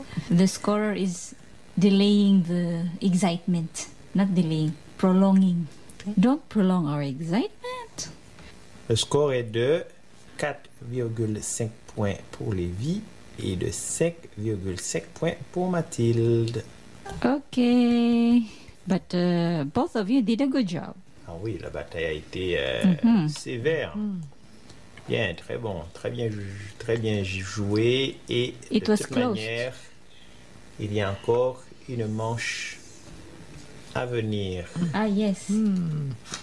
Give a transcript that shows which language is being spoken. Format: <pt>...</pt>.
<en>The scorer is delaying the excitement. Not delaying, prolonging. Don't prolong our excitement.</en> <fr>Le score est de 4,5 points pour Lévi et de 5,5 points pour Mathilde.</fr> <en>Okay. But both of you did a good job.</en> <fr>Ah oui, la bataille a été sévère. Mm. Bien, très bon, très bien joué et</fr> <en>it</en> <fr>de toute manière, il y a encore une manche à venir.</fr> <en>Ah yes. Mm.</en>